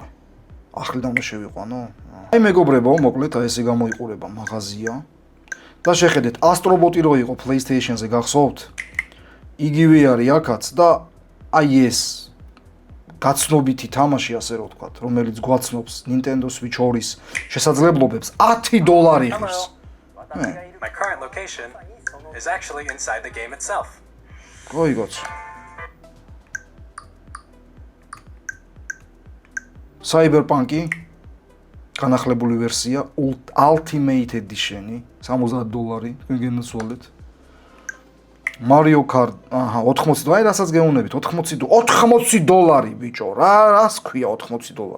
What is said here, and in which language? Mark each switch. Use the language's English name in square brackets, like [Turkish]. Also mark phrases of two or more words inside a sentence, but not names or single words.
[Georgian] ახლიდან უნდა შევიყვანო? აი მეგობრებო, მოკლედ აი ესე გამოიყურება მაღაზია. და შეხედეთ, Astrobot-ი რო იყო PlayStation-ზე გახსოვთ? იგივე არის აქაც და აი ეს გაცნობითი თამაში ასე რომ ვთქვათ, რომელიც გვაცნობს Nintendo Switch 2-ის შესაძლებლობებს $10 ღირს. [English] My current location is actually inside the game itself. [Georgian] გოიგოც. Cyberpunk-ი განახლებული ვერსია Ultimate Edition-ი $60 გენაცვალეთ. Mario Kart, აჰა, 80 დოლარი, რასაც გეუნებით, $80 ბიჭო, რას ქვია $80?